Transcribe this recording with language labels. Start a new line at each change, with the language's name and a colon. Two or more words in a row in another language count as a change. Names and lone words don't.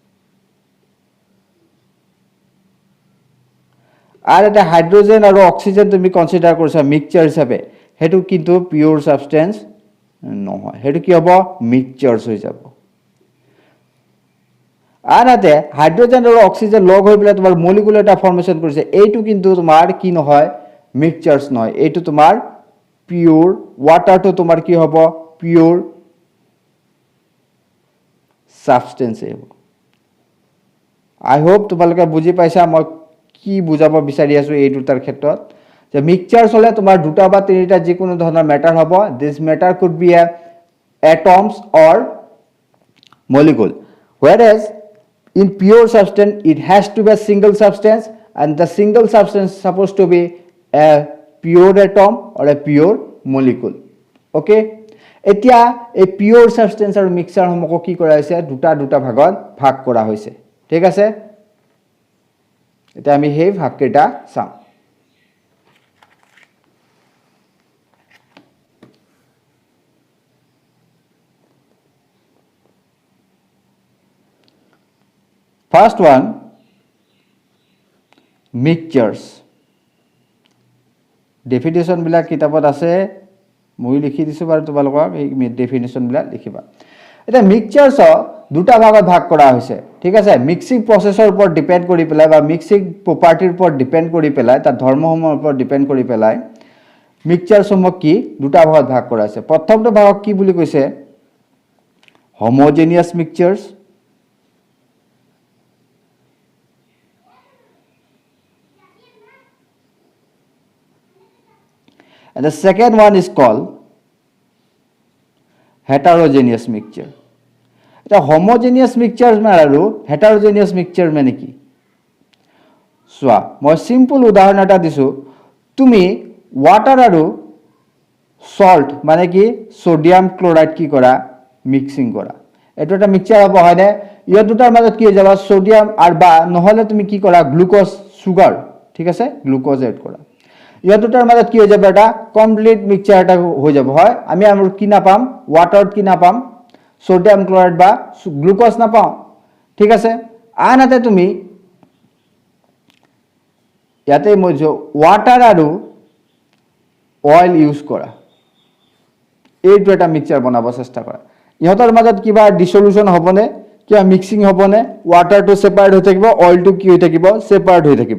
Assamese: আর এটা হাইড্ৰোজেন আৰু অক্সিজেন তুমি কনসিডাৰ কৰিছা মিক্সচাৰ হিচাপে হেতু কিন্তু
English: pure substance
Assamese: নহয় হেতু কি হ'ব মিক্সচাৰ্ছ হৈ যাব আনহাতে হাইড্ৰোজেন আৰু অক্সিজেন লগ হৈ পেলাই তোমাৰ মলিকুল এটা ফৰ্মেশন কৰিছে এইটো কিন্তু তোমাৰ কি নহয় মিক্সচাৰ্ছ নহয় এইটো তোমাৰ পিওৰ ওয়াটাৰটো তোমাৰ কি হ'ব পিওৰ সাবষ্টেন্স হ'ব
English: I hope
Assamese: তোমালোকে বুজি পাইছা মই কি বুজাব বিচাৰি আছো এই দুটাৰ ক্ষেত্ৰত যে মিক্সচাৰ্ছ হলে তোমাৰ দুটা বা তিনিটা যি কোনো ধৰণৰ মেটাৰ হ'ব
English: this matter could be a atoms or molecule whereas in pure substance it has to be a single substance and the single substance is supposed to be a pure atom or a pure molecule okay
Assamese: এতিয়া এই
English: pure substance
Assamese: আৰু মিক্সচাৰ সমূহ কি কৰা হৈছে দুটা ভাগত ভাগ কৰা হৈছে ঠিক আছে এতিয়া আমি সেই ভাগকেইটা চাম
English: First one, mixtures.
Assamese: Definition bila kitabot ase মই লিখি দিছো বাৰু তোমালোকক এই ডেফিনেশ্যন বিলাক লিখিবা এটা মিক্সচাৰছ দুটা ভাগত ভাগ কৰা হৈছে ঠিক আছে মিক্সিং প্ৰসেছৰ ওপৰত ডিপেন্ড কৰি পেলাই বা মিক্সিং প্ৰপাৰ্টিৰ ওপৰত ডিপেন্ড কৰি পেলাই তাৰ ধৰ্মসমূহৰ ওপৰত ডিপেন্ড কৰি পেলাই মিক্সচাৰসমূহ কি দুটা ভাগত ভাগ কৰা হৈছে প্ৰথমটো ভাগক কি বুলি কৈছে
English: homogeneous mixtures and the second one is called heterogeneous mixture
Assamese: এটা
English: homogeneous mixture
Assamese: আৰু
English: heterogeneous mixture
Assamese: মানে কি সোৱা মই সিম্পল উদাহৰণ এটা দিছো তুমি ওয়াটাৰ আৰু সল্ট মানে কি
English: sodium chloride
Assamese: কি কৰা মিক্সিং কৰা এটো এটা মিক্সচাৰ হ'ব হয়নে ইয়া দুটাৰ মাজত কি হৈ যাব সোডিয়াম আৰু বা নহলে তুমি কি কৰা
English: glucose sugar
Assamese: ঠিক আছে গ্লুকোজ এড কৰা ইয়া দুটাৰ মাজত কি হৈ যাব এটা
English: complete mixture
Assamese: এটা হৈ যাব হয় আমি আমাৰ কি না পাম ওয়াটাৰত কি না পাম
English: sodium chloride
Assamese: বা গ্লুকোজ না পাও ঠিক আছে আনহাতে তুমি ইয়াতে মই ওয়াটাৰ আৰু অয়েল ইউজ কৰা এইটো এটা মিক্সচাৰ বনাব চেষ্টা কৰা ইহতৰ মাজত কিবা ডিসলিউশন হবনে কিবা মিক্সিং হবনে ওয়াটাৰটো সেপাৰেট হৈ থাকিব অয়েলটো কি হৈ থাকিব সেপাৰেট হৈ থাকিব